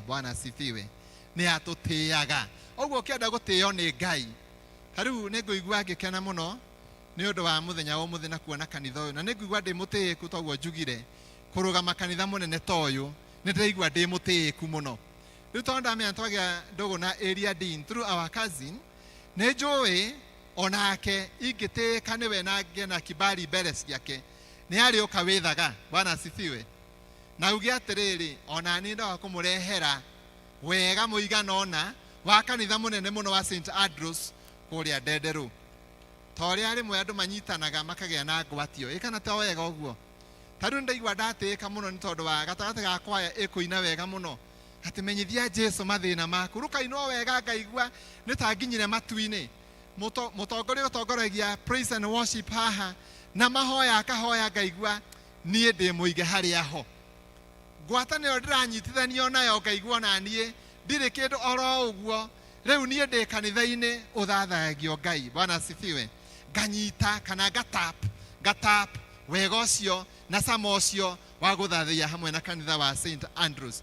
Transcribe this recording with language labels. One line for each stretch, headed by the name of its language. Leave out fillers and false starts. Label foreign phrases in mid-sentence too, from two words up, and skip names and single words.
Swahili: Bwana asifiwe.
Kikuyu: Nĩ atũtĩaga. Ũguo ũkĩenda gũtĩĩo nĩ Ngai. Rĩu nĩ ngũigua ngĩkena mũno nĩ ũndũ wa mũthenya wa ũmũthĩ na kuona kanitha ũyũ, na nĩ ngũigua ndĩ mũtĩĩku toguo njugire kũrũgama kanitha mũnene ta ũyũ. Nĩ ndĩraigua ndĩ mũtĩĩku mũno. Rĩu tondũ ndamenya twagĩa ndũgũ na
English: area dean through our cousin,
Kikuyu: nĩ njũĩ onake ingĩtĩĩka nĩwe na ngĩna kibali mbere ciake nĩ arĩ ũka wĩthaga.
Swahili: Bwana asifiwe.
Kikuyu: Na uge atĩrĩrĩ, ona niĩ ndaga kũmũrehera wega mũigana ona wa kanitha mũnene mũno wa St Andrews kũrĩa Ndenderũ. Ta ũrĩa rĩmwe andũ manyitanaga makagĩa na ngwatio. Ĩ kana ta wega ũguo? Ta rĩu ndaigua ndatĩĩka mũno nĩ tondũ wa gatagatĩ ga kwaya ĩkũina wega mũno atĩ menyithia Jesu mathĩna maku. Rũkainwo wega ngaigua nĩ ta nginyire matu-inĩ. Mũtongoria ũtongoragia
English: praise and worship
Kikuyu: haha na mahoya akahoya ngaigua niĩ ndĩ mũige harĩa ho. Ngwatanĩro ndĩranyitithanio nayo ngaigua na niĩ ndirĩ kĩndũ oro ũguo. Rĩu niĩ ndĩ kanitha-inĩ ũthathagio Ngai.
Swahili: Bwana asifiwe.
Kikuyu: Nganyita kana ngatap wega ũcio na sama ũcio wa gũthathia hamwe na kanitha wa St Andrews.